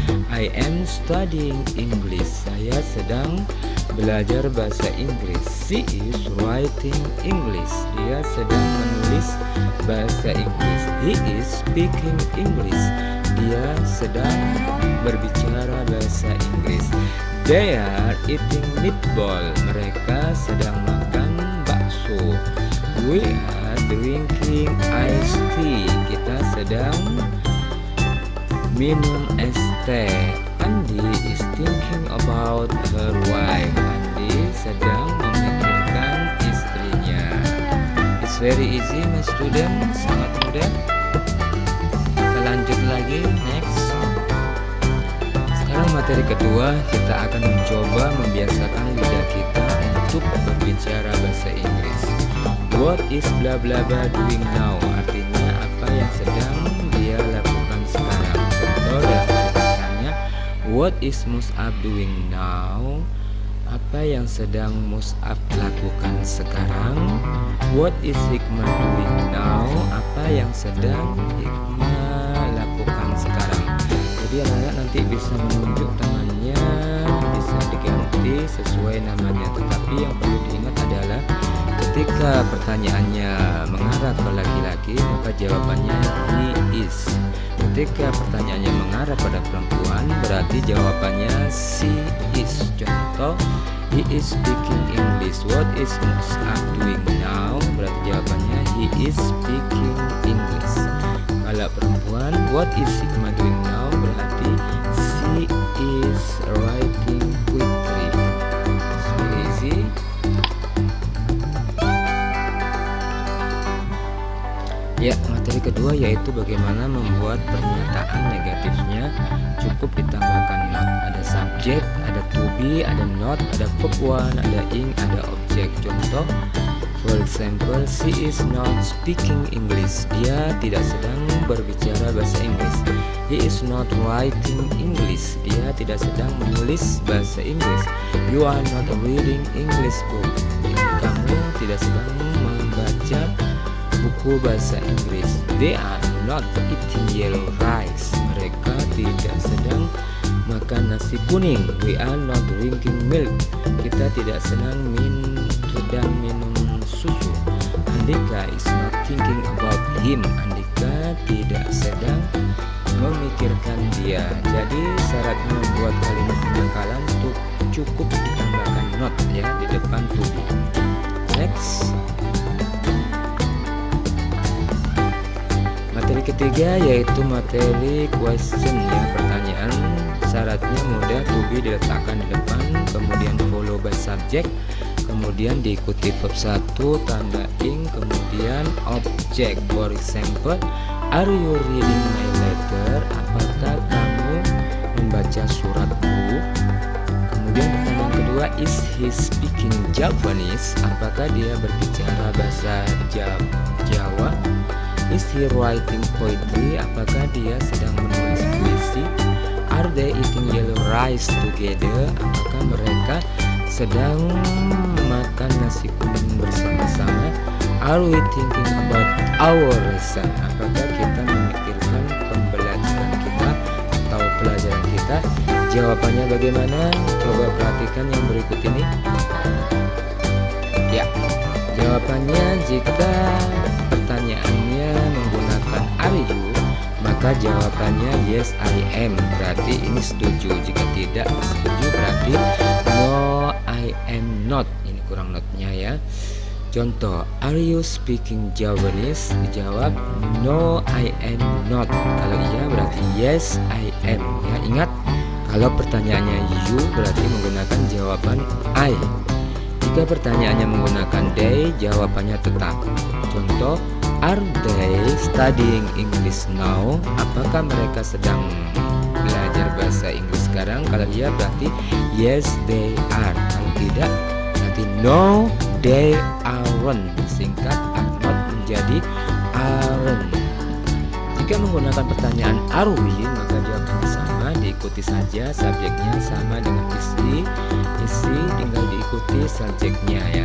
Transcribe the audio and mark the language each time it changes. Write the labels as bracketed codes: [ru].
[en] I am studying English. [id] Saya sedang belajar bahasa Inggris. [en] She is writing English. [id] Dia sedang menulis bahasa Inggris. [en] He is speaking English. [id] Dia sedang berbicara bahasa Inggris. [en] They are eating meatball. [id] Mereka sedang makan bakso. [en] We are drinking iced tea. [id] Kita sedang minum es teh. [en] Andi is thinking about her wife. [id] Andi sedang memikirkan istrinya. [en] It's very easy my student, [id] sangat mudah. Kita lanjut lagi, [en] next. [id] Sekarang materi kedua, kita akan mencoba membiasakan lidah kita untuk berbicara bahasa Inggris. [en] What is bla bla bla doing now? [id] Artinya apa yang sedang dia lakukan sekarang. Contoh dari pertanyaannya, [en] what is Mus'ab doing now? [id] Apa yang sedang Mus'ab lakukan sekarang? [en] What is Hikmah doing now? [id] Apa yang sedang Hikmah lakukan sekarang? Jadi anak-anak nanti bisa menunjuk tangannya, bisa diganti sesuai namanya. Tetapi yang perlu diingat adalah ketika pertanyaannya mengarah ke laki-laki, maka jawabannya [en] he is. [id] Ketika pertanyaannya mengarah pada perempuan, berarti jawabannya [en] she is. Contoh, he is speaking English. What is Mus'ab doing now? [id] Berarti jawabannya [en] he is speaking English. [id] Kalau perempuan, [en] what is Hikmah doing now? [id] Berarti [en] she is writing poetry. So easy. [id] Ya, materi kedua yaitu bagaimana membuat pernyataan negatifnya. Cukup ditambahkan not. Ada subjek, ada to be, ada not, ada verb one, ada ing, ada objek. [en] Contoh, for example, she is not speaking English. [id] Dia tidak sedang berbicara bahasa Inggris. [en] He is not writing English. [id] Dia tidak sedang menulis bahasa Inggris. [en] You are not reading English book. [id] Kamu tidak sedang membaca buku bahasa Inggris. [en] They are not eating yellow rice. [id] Mereka tidak sedang makan nasi kuning. [en] We are not drinking milk. [id] Kita tidak sedang minum susu. [en] Andika is not thinking about him. [id] Andika tidak sedang memikirkan dia. Jadi syaratnya membuat kalimat penangkalan cukup ditambahkan not ya di depan to be. [en] Next. [id] Materi ketiga yaitu materi question ya, pertanyaan. Syaratnya mudah, to be diletakkan di depan, kemudian [en] follow by subject, [id] kemudian diikuti verb 1 tanda ing, kemudian object. [en] For example, are you reading my letter? [id] Apakah kamu membaca suratku? Kemudian pertanyaan kedua, [en] is he speaking Javanese? [id] Apakah dia berbicara bahasa Jawa? [en] Is he writing poetry? [id] Apakah dia sedang menulis puisi? [en] Are they eating yellow rice together? [id] Apakah mereka sedang makan nasi kuning bersama-sama? [en] Are we thinking about our lesson? [id] Apakah kita memikirkan pembelajaran kita atau pelajaran kita? Jawabannya bagaimana? Coba perhatikan yang berikut ini. Ya, jawabannya jika pertanyaannya menggunakan are you, maka jawabannya [en] yes I am, [id] berarti ini setuju. Jika tidak setuju berarti [en] no I am not, [id] ini kurang notnya ya. [en] Contoh, are you speaking Javanese? [id] Dijawab [en] no I am not. [id] Kalau iya berarti [en] yes I am [id] ya. Ingat, kalau pertanyaannya you berarti menggunakan jawaban I. Jika pertanyaannya menggunakan they, jawabannya tetap. [en] Contoh, are they studying English now? [id] Apakah mereka sedang belajar bahasa Inggris sekarang? Kalau iya berarti [en] yes they are. [id] Kalau tidak berarti [en] no they aren't. [id] Singkat are not menjadi aren't. Jika menggunakan pertanyaan are we, maka jawabannya sama, diikuti saja subjeknya sama dengan isi tinggal diikuti subjeknya ya.